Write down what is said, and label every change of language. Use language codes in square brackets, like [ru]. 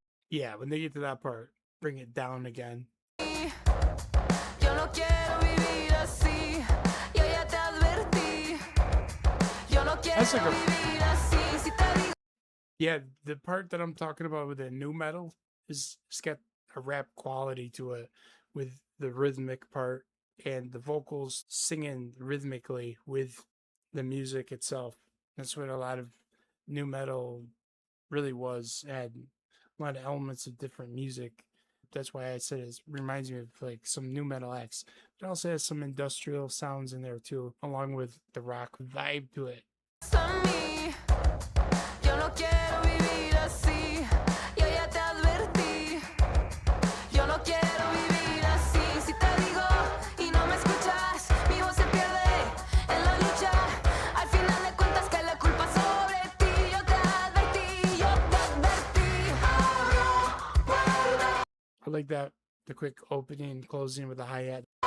[en] Yeah, when they get to that part, bring it down again. [es] Yo no quiero vivir así. Yo ya te advertí. Yo no quiero [en] That's like a [es] vivir así. Si te digo [en] Yeah, the part that I'm talking about with the new metal is it's got a rap quality to it with the rhythmic part and the vocals singing rhythmically with the music itself. That's what a lot of new metal really was. Had a lot of elements of different music. That's why I said it reminds me of like some new metal acts. It also has some industrial sounds in there too, along with the rock vibe to it. [es] A mí, yo no quiero vivir así, yo ya te advertí. Yo no quiero vivir así. Si te digo y no me escuchas, mi voz se pierde en la lucha. Al final de cuentas que la culpa sobre ti. Yo te advertí, yo te advertí. [en] I like that the quick opening and closing with the hi hat.